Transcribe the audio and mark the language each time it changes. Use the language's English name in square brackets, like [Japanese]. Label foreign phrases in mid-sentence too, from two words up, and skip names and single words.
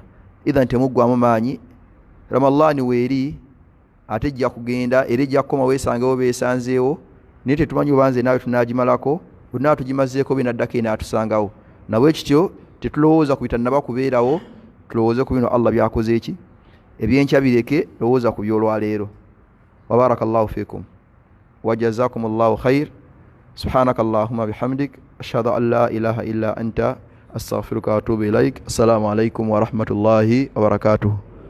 [Ganda] Idhan temuggwamu maanyi, Ramadhani weeri ate ejja kugenda era ejja kukoma weesangewo beesanzeewo, naye tetumanyi oba nze naawe tunaagimalako, bwe tunaaba tugimazeeko benaddako enaatusangawo. Nabwe kityo tetulowooza ku bitannaba kubeerawo, tulowooze ku bino Allah byakoze eki, ebyenkya bireke, lowooza ku by'olwaleero. [Arabic] وبارك الله فيكم وجزاكم الله خير. سبحانك اللهم بحمدك، أشهد أن لا إله إلا أنت، أستغفرك وأتوب إليك. السلام عليكم ورحمة الله وبركاته.